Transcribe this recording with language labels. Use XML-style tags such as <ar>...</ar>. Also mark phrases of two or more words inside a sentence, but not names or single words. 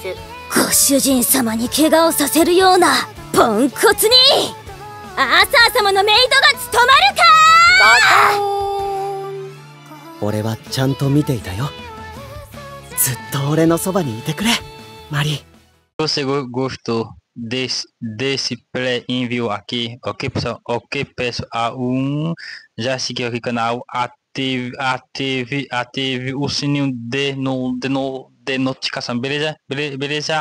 <ja>ご主人様に怪我をさせるようなポンコツにアーサー様のメイドが務まるか。俺はちゃんと見ていたよ。ずっと俺のそばにいてくれ、マリー。</ja> <pt>Você gostou desse pré-envio aqui? Ok, pessoal? Ok, pessoal. Já seguiu aqui o canal, ative o sininho de notificação, beleza? Beleza?</pt>